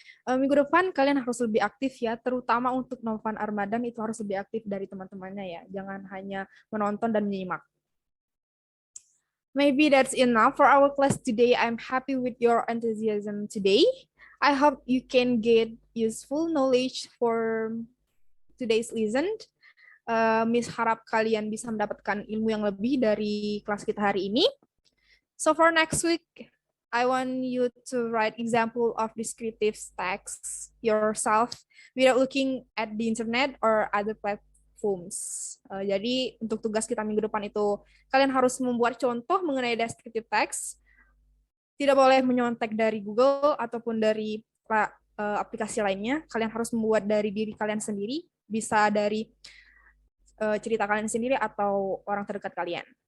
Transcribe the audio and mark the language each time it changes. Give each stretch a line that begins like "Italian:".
Indonesian: Minggu depan kalian harus lebih aktif ya, terutama untuk Novan Armadan itu harus lebih aktif dari teman-temannya ya. Jangan hanya menonton dan menyimak.
English: Maybe that's enough for our class today. I'm happy with your enthusiasm today. I hope you can get useful knowledge for today's lesson.
Indonesian: Miss harap kalian bisa mendapatkan ilmu yang lebih dari kelas kita hari ini.
English: So for next week, I want you to write example of descriptive text yourself without looking at the internet or other platforms.
Indonesian: Jadi untuk tugas kita minggu depan itu, kalian harus membuat contoh mengenai descriptive text. Tidak boleh menyontek dari Google ataupun dari aplikasi lainnya. Kalian harus membuat dari diri kalian sendiri, bisa dari cerita kalian sendiri atau orang terdekat kalian.